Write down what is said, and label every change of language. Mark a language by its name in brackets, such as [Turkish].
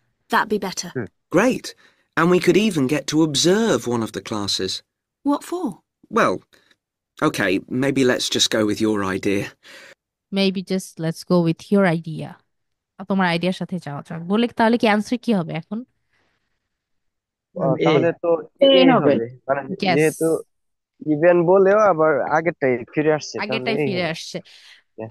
[English] That'd be better. Great. And we could even get to observe one of the classes. What for? Well, okay, maybe let's just go with your idea. Maybe just let's go with your idea [Bangla] তোমার আইডিয়ার সাথে যাওয়া যাক বলে তাহলে কি answer কি হবে এখন তাহলে তো [English] A A [Bangla] হবে। হবে মানে [English] Yes. [Bangla] যেহেতু ইভেন বলেও আবার আগেরটাই ফিরে আসছে তাহলে আগেরটাই [English] A [Bangla] ফিরে হবে। আসছে [English] Yeah.